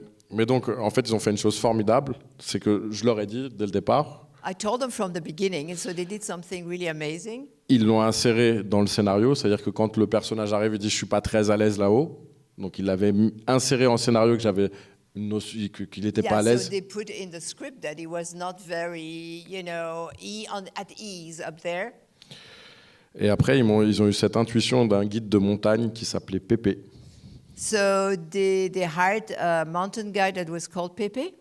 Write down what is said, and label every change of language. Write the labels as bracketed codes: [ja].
[fr] Mais donc, en fait, ils ont fait une chose formidable, c'est que je leur ai dit dès le départ. [en] I told them from the beginning, and so they did something really amazing. [fr] Ils l'ont inséré dans le scénario, c'est-à-dire que quand le personnage arrive et dit « je suis pas très à l'aise là-haut », donc ils l'avaient inséré en scénario qu'il n'était pas à l'aise. [en] So they put in the script that he was not very, at ease up there. [fr] Et après, ils ont eu cette intuition d'un guide de montagne qui s'appelait Pépé. [en] So they hired a mountain guide that was called Pepe.